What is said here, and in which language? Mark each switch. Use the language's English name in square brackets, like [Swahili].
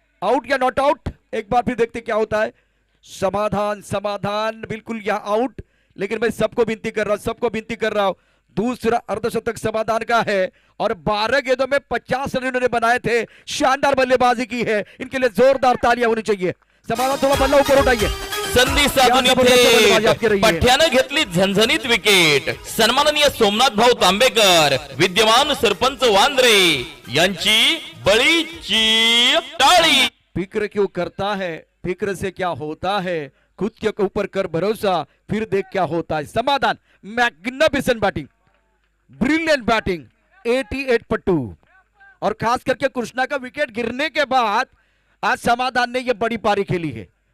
[Hindi] Out या not out, एक बार फिर देखते क्या होता है। समाधान बिल्कुल यहां आउट। लेकिन मैं सबको विनती कर रहा हूं, दूसरा अर्धशतक समाधान का है और 12 गेंदों में 50 रन इन्होंने बनाए थे। शानदार बल्लेबाजी की है, इनके लिए जोरदार तालियां होनी चाहिए। समाधान थोड़ा बल्ला ऊपर उठाइए। [Marathi] संधी साधून इथे पठ्यानं घेतली झणझणीत विकेट। सन्माननीय सोमनाथ भाऊ तांबेकर, विद्यमान सरपंच वांद्रे यांची बळीची टाळी। [Hindi] फिक्र क्यों करता है, फिक्र से क्या होता है, खुद के ऊपर कर भरोसा, फिर देख क्या होता है। [English] समाधान magnificent batting, brilliant batting, 88 पर 2। [Hindi] और खास करके कृष्णा का विकेट गिरने के बाद आज समाधान ने यह बड़ी पारी खेली है।